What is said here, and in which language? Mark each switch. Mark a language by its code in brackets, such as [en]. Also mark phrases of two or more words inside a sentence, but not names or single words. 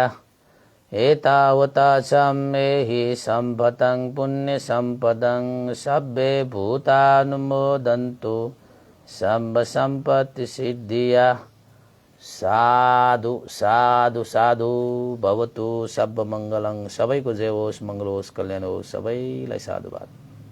[pi] एतावता चाम्बेहि सम्पतं पुण्य सम्पदं सब्बे भूतानुमोदन्तु सब्ब सम्पत्ति सिद्धिया। साधु साधु साधु भवतु। सब मङ्गलं। [ne] सबैको जय होस्, मङ्गल होस्, कल्याण होस्। सबैलाई साधुवाद।